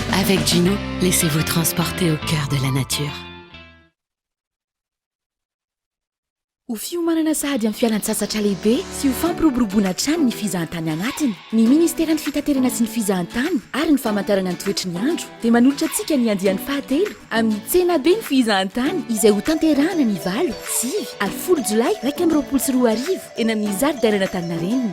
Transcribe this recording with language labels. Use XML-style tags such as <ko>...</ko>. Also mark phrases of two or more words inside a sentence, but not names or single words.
<fr>Avec Gino, laissez-vous transporter au cœur de la nature.</fr> <mg>Ho fiomanana sahady amin'ny fialan-tsasatra lehibe sy ho fampiroboroboana trano ny fizahantany anatiny. Ny ministera ny fitaterana sy ny fizahantany ary ny famantarana ny toetry ny andro dia manolotra antsika ny andiany fahatelo amin'ny tsena be ny fizahantany izay ho tanterahana ny 9, 10 ary 10 Jolay 2024 eny amin'ny zaridaina Antaninarenina.</mg>